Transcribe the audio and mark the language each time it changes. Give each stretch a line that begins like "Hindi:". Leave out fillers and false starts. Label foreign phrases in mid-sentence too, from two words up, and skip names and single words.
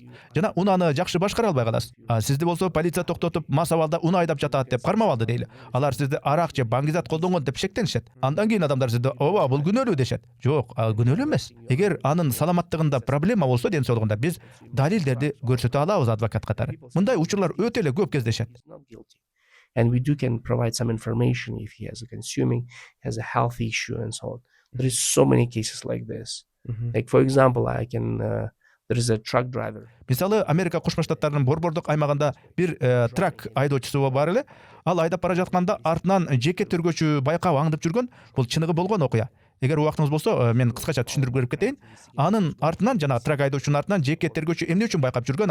Kyrgyz: Жана унаны жакшы башкара албай каласыз. Сизди болсо полиция токтотуп, мас абалда уна айдап жатат деп кармап алды дейли. Алар сизди арак же баңгизат колдонгон деп шектенишет. Андан кийин адамдар сизди ооба, бул күнөөлүү дешет. Жок, күнөөлүү эмес. Эгер анын саламаттыгында проблема болсо, ден соолугунда, биз далилдерди көрсөтө алабыз адвокат катары. Мындай учурлар өтө эле көп кездешет.
English: And we can provide some information if he has a consuming, has a health issue and so on. There is so many cases like this. Like for example, there is a truck driver.
Kyrgyz: Мисалы, Америка Кошмо Штаттарынын борбордук аймагында бир трак айдоочусу бар эле. Ал айдап бара жатканда артынан жеке тергөөчү байкап аңдып жүргөн. Бул чыныгы болгон окуя. Эгер убактыңыз болсо, мен кыскача түшүндүрүп берип кетейин. Анын артынан жана трак айдоочунун артынан жеке тергөөчү эмне үчүн байкап жүргөн?